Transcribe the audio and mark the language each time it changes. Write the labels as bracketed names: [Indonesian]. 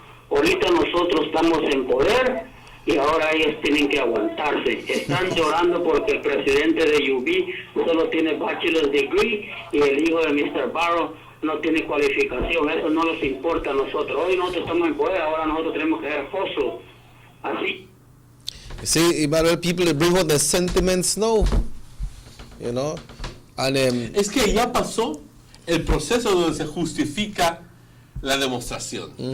[Spanish] Ahorita nosotros estamos en poder y ahora ellos tienen que aguantarse. Están llorando porque el presidente de UB solo tiene bachelor's degree y el hijo de Mr. Barrow no tiene cualificación. Eso no les importa a nosotros. Hoy nosotros estamos en poder, ahora nosotros tenemos que hacer hustle. Así. [English] You see, Emmanuel, people they bring out their sentiments now. You know? And [Spanish] Es que ya pasó el proceso donde se justifica la demostración.